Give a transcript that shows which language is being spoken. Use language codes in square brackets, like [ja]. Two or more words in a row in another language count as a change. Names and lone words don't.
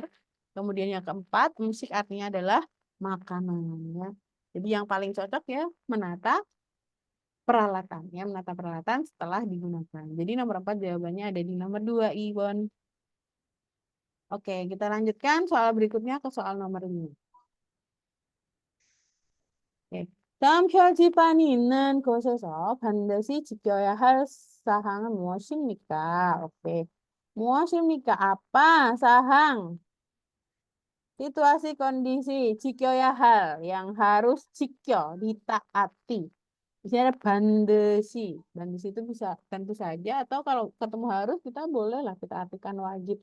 [id] Kemudian yang keempat musik artinya adalah makanan ya. Jadi yang paling cocok ya menata peralatan ya, menata peralatan setelah digunakan. Jadi nomor 4 jawabannya ada di nomor 2 Iwon. Oke, kita lanjutkan soal berikutnya ke soal nomor 5. [ko] 네. 다음 표지판이 있는 곳에서 반드시 지켜야 할 사항은 무엇입니까? 오ke. 무엇입니까? [id] Apa sahang? Situasi kondisi 지켜야 hal yang harus 지켜, ditaati. Di sini ada 반드시. 반드시 itu bisa tentu saja atau kalau ketemu harus kita boleh lah kita artikan wajib.